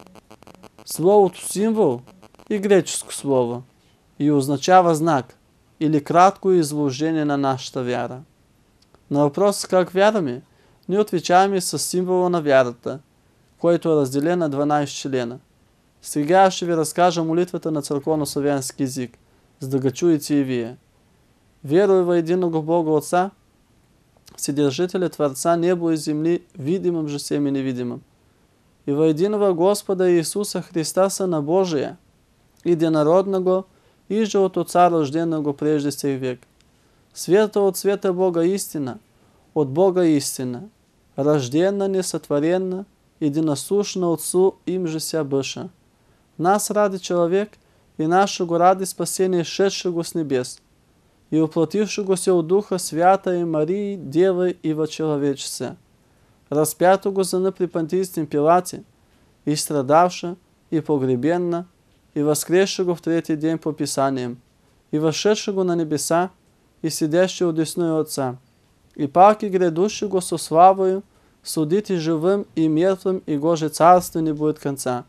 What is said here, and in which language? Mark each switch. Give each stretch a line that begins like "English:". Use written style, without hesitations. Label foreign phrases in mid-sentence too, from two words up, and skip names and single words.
Bulgarian: Словото символ е греческо слово и означава знак или кратко изложение на нашата вяра. На въпроса как вярваме, ние отвечаваме с символа на вярата, който е разделен на 12 члена. Сега ще ви разкажа молитвата на църковно-славянски език, за да го чуете и вие.
Church Slavic: Веруй во единого Бога Отца, Вседержителя Творца небо и земли, видимым же всем и невидимым, и во единого Господа Иисуса Христа, Сына Божия, единородного, иже от Отца рожденного прежде всех век. Света от света Бога истина, от Бога истина, рожденна, несотворенна, единосущна Отцу им же ся быша. Нас ради человек и нашего ради спасения шедшего с небес, и уплотившего се от Духа Святой Марии, Девы и во человечеце, распятого за на при Понтийском Пилате, и страдавша, и погребенна, и воскресшего в третий день по Писаниям, и вошедшего на небеса, и сидящего одесную Отца, и пак и грядущего со славою, судить и живым, и мертвым, и гоже царство не будет конца.